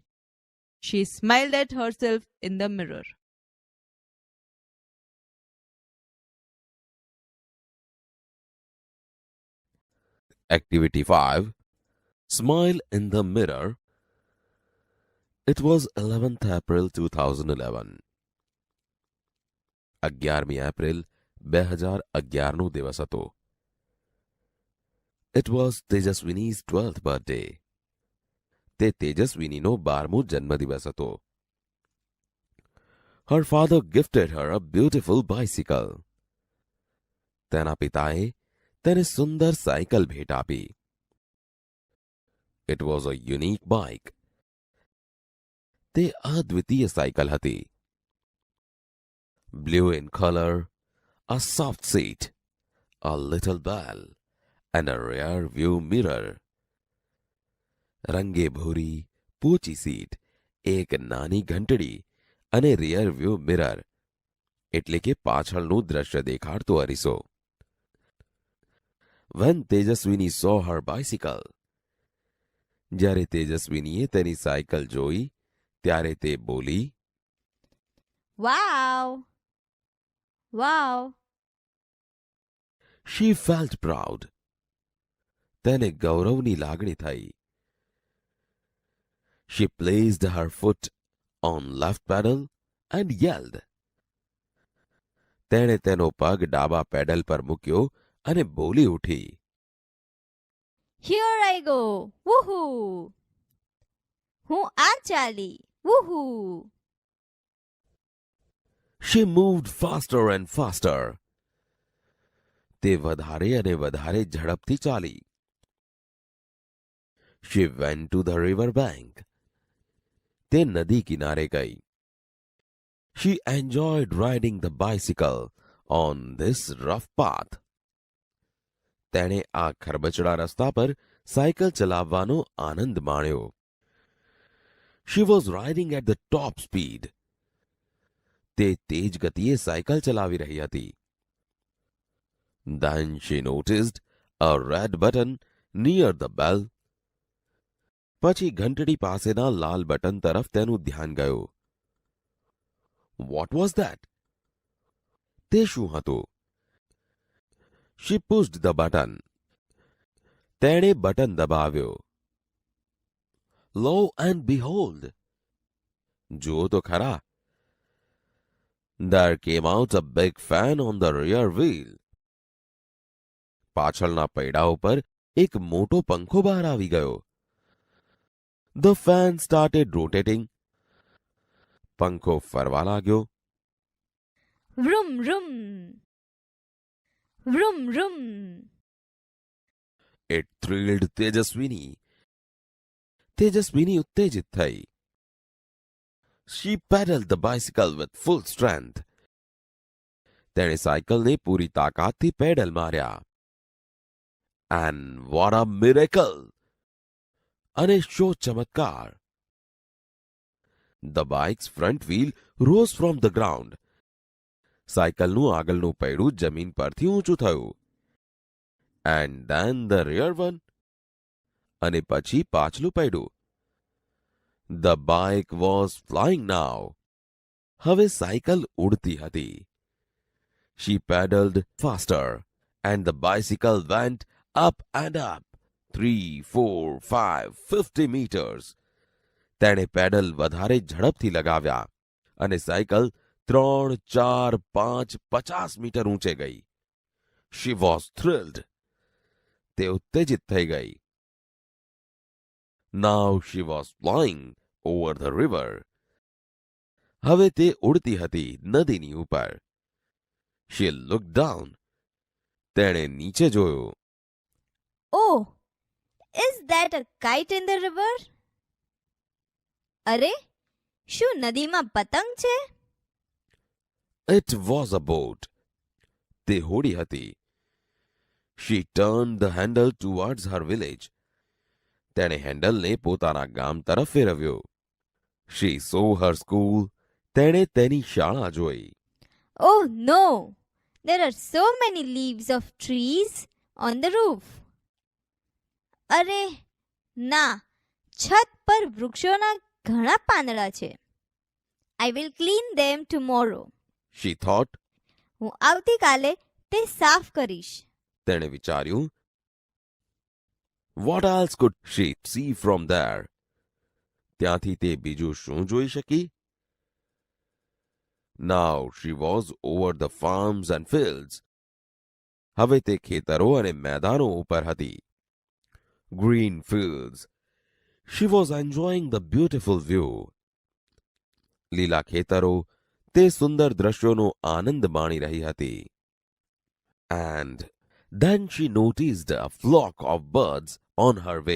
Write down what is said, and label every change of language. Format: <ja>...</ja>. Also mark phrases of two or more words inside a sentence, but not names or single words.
<en>She smiled at herself in the mirror. Activity 5. Smile in the mirror. It was 11th April 2011.</en> <gu>11મી એપ્રિલ 2011નો દિવસ હતો.</gu> <en>It was Tejaswini's 12th birthday.</en> <gu>તે તેજસ્વિનીનો 12મો જન્મદિવસ હતો.</gu> <en>Her father gifted her a beautiful bicycle.</en> <gu>તેના પિતાએ તેને સુંદર સાયકલ ભેટ આપી.</gu> <en>It was a unique bike.</en> <gu>તે અદ્વિતીય સાયકલ હતી.</gu> <en>Blue in color, a soft seat, a little bell, and a rear view mirror.</en> <gu>રંગે ભૂરી પોચી સીટ, એક નાની ઘંટડી અને</gu> <en>rear view mirror</en> <gu>એટલે કે પાછળનું દ્રશ્ય દેખાડતો અરીસો.</gu> <en>When તેજસ્વીની saw her bicycle,</en> <gu>જ્યારે તેજસ્વીનીએ તેની સાયકલ જોઈ ત્યારે તે બોલી,</gu> <en>Wow! Wow! She felt proud.</en> <gu>તેને ગૌરવની લાગણી થઈ.</gu> <en>She placed her foot on left pedal and yelled.</en> <gu>તેણે તેનો પગ ડાબા પેડલ પર મૂક્યો અને બોલી ઉઠી.</gu> <en>Here I go! Woohoo!</en> <gu>હું આ ચાલી!</gu> <en>Woohoo! She moved faster and faster.</en> <gu>તે વધારે અને વધારે ઝડપથી ચાલી.</gu> <en>She went to the river bank.</en> <gu>તે નદી કિનારે ગઈ.</gu> <en>She enjoyed riding the bicycle on this rough path.</en> <gu>તેણે આ ખરબચડા રસ્તા પર સાયકલ ચલાવવાનો આનંદ માણ્યો.</gu> <en>She was riding at the top speed.</en> <gu>તે તેજ ગતિએ સાયકલ ચલાવી રહી હતી.</gu> <en>Then she noticed a red button near the bell.</en> <gu>પછી ઘંટડી પાસેના લાલ બટન તરફ તેનું ધ્યાન ગયું.</gu> <en>What was that?</en> <gu>તે શું હતું?</gu> <en>She pushed the button.</en> <gu>તેણે બટન દબાવ્યો.</gu> <en>Lo and behold!</en> <gu>જુઓ તો ખરા.</gu> <en>There came out a big fan on the rear wheel.</en> <gu>પાછળના પૈડા ઉપર એક મોટો પંખો બહાર આવી ગયો.</gu> <en>The fan started rotating.</en> <gu>પંખો ફરવા લાગ્યો. Vroom, vroom! Vroom, vroom!</gu> <en>It thrilled તેજસ્વીની.</en> <gu>તેજસ્વીની ઉત્તેજિત થઈ.</gu> <en>She pedaled the bicycle with full strength.</en> <gu>તેણે સાયકલને પૂરી તાકાતથી પેડલ માર્યા.</gu> <en>And what a miracle!</en> <gu>અને શો ચમત્કાર!</gu> <en>The bike's front wheel rose from the ground.</en> <gu>સાયકલનું આગળનું પૈડું જમીન પરથી ઊંચું થયું.</gu> <en>And then the rear one.</en> <gu>અને પછી પાછલું પૈડું.</gu> <en>The bike was flying now.</en> <gu>હવે સાયકલ ઉડતી હતી.</gu> <en>She pedaled faster and the bicycle went up and up 3, 4, 5, 50 meters.</en> <gu>તેણે પેડલ વધારે ઝડપથી લગાવ્યા અને સાયકલ 3, 4, 5, 50 મીટર ઊંચે ગઈ.</gu> <en>She was thrilled.</en> <gu>તે ઉત્તેજિત થઈ ગઈ.</gu> <en>Now she was flying over the river.</en> <gu>હવે તે ઉડતી હતી નદીની ઉપર.</gu> <en>She looked down.</en> <gu>તેણે નીચે જોયું.</gu> <en>Oh! Is that a kite in the river?</en> <gu>અરે! શું નદીમાં પતંગ છે?</gu> <en>It was a boat.</en> <gu>તે હોડી હતી.</gu> <en>She turned the handle towards her village.</en> <gu>તેણે હેન્ડલને પોતાના ગામ તરફ ફેરવ્યો.</gu> <en>She saw her school.</en> <gu>તેણે તેની શાળા જોઈ.</gu> <en>Oh no! There are so many leaves of trees on the roof.</en> <gu>અરે ના, છત પર વૃક્ષોના ઘણા પાંદડા છે.</gu> <en>I will clean them tomorrow. She thought.</en> <gu>હું આવતીકાલે તે સાફ કરીશ. તેણે વિચાર્યું.</gu> <en>What else could she see from there?</en> <gu>ત્યાંથી તે બીજું શું જોઈ શકી?</gu> <en>Now she was over the farms and fields.</en> <gu>હવે તે ખેતરો અને મેદાનો ઉપર હતી.</gu> <en>Green fields. She was enjoying the beautiful view.</en> <gu>લીલા ખેતરો, તે સુંદર દ્રશ્યોનો આનંદ માણી રહી હતી.</gu> <en>And then she noticed a flock of birds on her way.</en>